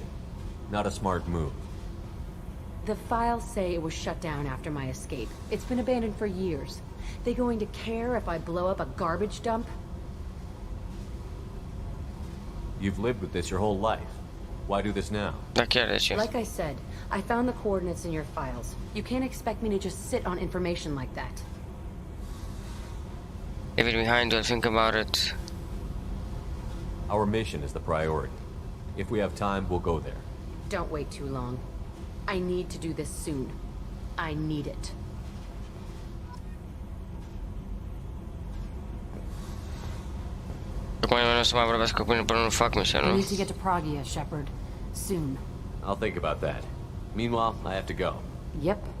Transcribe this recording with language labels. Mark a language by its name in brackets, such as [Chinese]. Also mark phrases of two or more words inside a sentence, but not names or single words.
[English] Not a smart move. The files say it was shut down after my escape. It's been abandoned for years. They going to care if I blow up a garbage dump? You've lived with this your whole life. Why do this now? [Romanian] Da chiar de ce. [English] Like I said, I found the coordinates in your files. You can't expect me to just sit on information like that. Leave it behind, don't think about it. Our mission is the priority. If we have time, we'll go there. Don't wait too long. I need to do this soon. I need it. [Romanian] Acum nu o să mai vorbesc cu mine până nu fac misia, [English] I [Romanian] nu? [English] need to get to Pragia, Shepard. Soon. I'll think about that. Meanwhile, I have to go. Yep.